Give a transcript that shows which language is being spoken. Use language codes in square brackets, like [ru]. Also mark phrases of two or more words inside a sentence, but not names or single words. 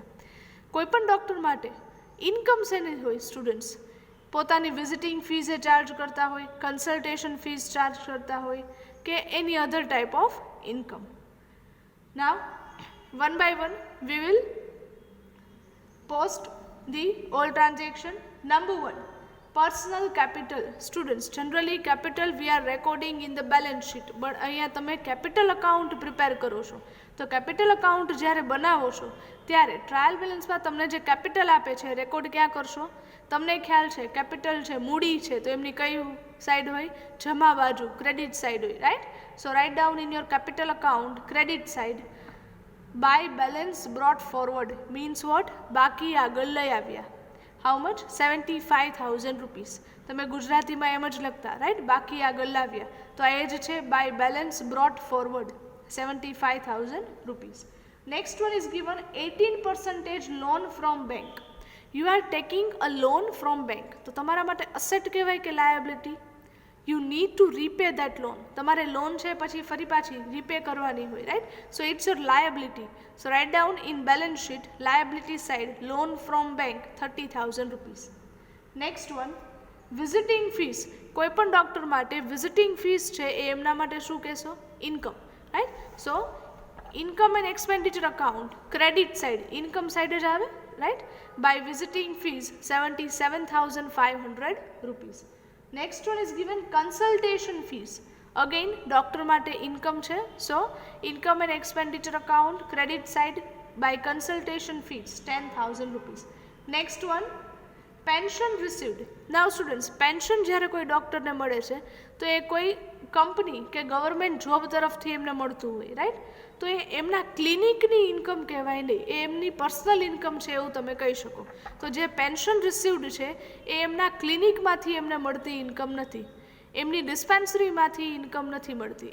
[gu] કોઈ પણ ડૉક્ટર માટે ઇન્કમ શેની હોય સ્ટુડન્ટ્સ? પોતાની [en] visiting fees [gu] એ ચાર્જ કરતા હોય, [en] consultation fees [gu] ચાર્જ કરતા હોય, કે [en] any other type of income. now one by one we will post the all transaction. Number 1, personal capital. Students, generally capital we are recording in the balance sheet, but [gu] અહીંયા તમે capital account prepare કરો છો. તો [en] capital account [gu] જ્યારે બનાવો છો ત્યારે [en] trial balanceમાં [gu] તમને જે કેપિટલ આપે છે રેકોર્ડ ક્યાં કરશો? તમને ખ્યાલ છે કેપિટલ છે, મૂડી છે, તો એમની કઈ સાઈડ હોય? જમા બાજુ, [en] credit side હોય, Right. So write down in your capital account credit side by balance brought forward means what? [gu] બાકી આગળ લઈ આવ્યા. [en] How much? 75,000 rupees. [gu] તમે ગુજરાતીમાં એમ જ લખતા, રાઈટ? બાકી આગળ લાવ્યા. તો આ એ જ છે [en] by balance brought forward, [gu] 75,000 rupees. [en] Next one is given 18% loan from bank. You are taking a loan from bank. [gu] તો તમારા માટે અસેટ કહેવાય કે લાયબિલિટી? [en] You need to repay that loan. [gu] તમારે લોન છે પછી ફરી પાછી રીપે કરવાની હોય, રાઈટ? [en] So it's your liability. So write down in balance sheet liability side loan from bank 30,000 rupees. Next one, visiting fees. [gu] કોઈ પણ ડૉક્ટર માટે [en] visiting fees [gu] છે એ એમના માટે શું કહેશો? [en] Income, right? So income and expenditure account credit side, income side [gu] જ આવે, [en] રાઈટ? by visiting fees 77,500 rupees. Next one is given consultation fees. Again, doctor માટે income છે, so income and expenditure account credit side by consultation fees 10,000 rupees. Next one, pension received. now students, [gu] પેન્શન જ્યારે કોઈ ડૉક્ટરને મળે છે તો એ કોઈ કંપની કે [en] government job [gu] તરફથી એમને મળતું હોય, રાઈટ? તો એ એમના ક્લિનિકની ઇન્કમ કહેવાય નહીં, એ એમની [en] personal income [gu] છે એવું તમે કહી શકો. તો જે [en] pension received [gu] છે એ એમના ક્લિનિકમાંથી એમને મળતી ઇન્કમ નથી, એમની ડિસ્પેન્સરીમાંથી ઇન્કમ નથી મળતી.